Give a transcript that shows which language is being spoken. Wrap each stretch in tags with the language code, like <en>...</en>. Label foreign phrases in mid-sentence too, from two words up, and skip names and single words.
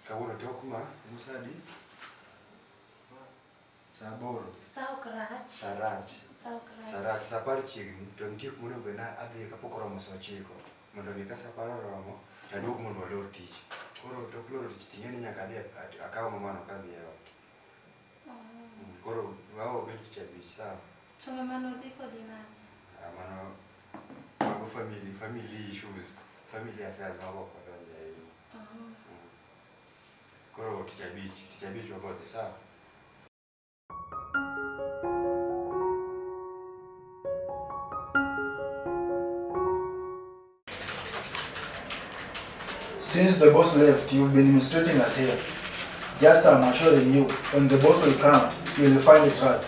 <luo>kawuono tok ma musadi saa 8 sarach saa 10 chiegni to nitie kuma onego na adhi kapok oromo saa 9 mondo mi ka saa 10 oromo taduog mondo walor tich koro tok loro tich ting'eni nyaka adhi akaw mamano kadhi e ot koro wabedo tich abich sawa to mamano dhi kodi nang'o mano mago</luo> <en>family issues family affairs</en> <luo>mago kodonje koro tich abich wabodhi sawa</luo> <en>Since the boss left, you've been mistreating us here. Just I'm assuring you, when the boss will come, you will find it right.</en>